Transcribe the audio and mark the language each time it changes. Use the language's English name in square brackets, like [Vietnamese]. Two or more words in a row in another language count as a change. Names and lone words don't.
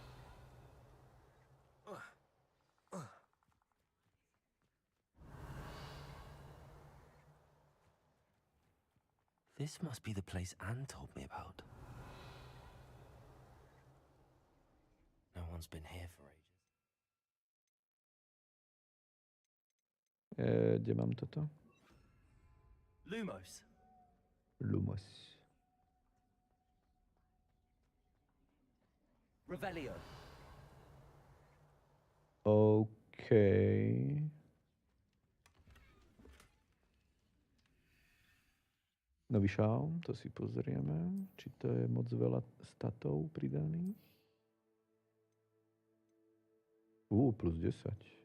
[English] This must be the place Anne told me about. No one's been here for ages. [Slovak] Kde mám toto? Lumos. Revelio. OK. Nový šálm, to si pozrieme. Či to je moc veľa statov pridaných? Plus 10.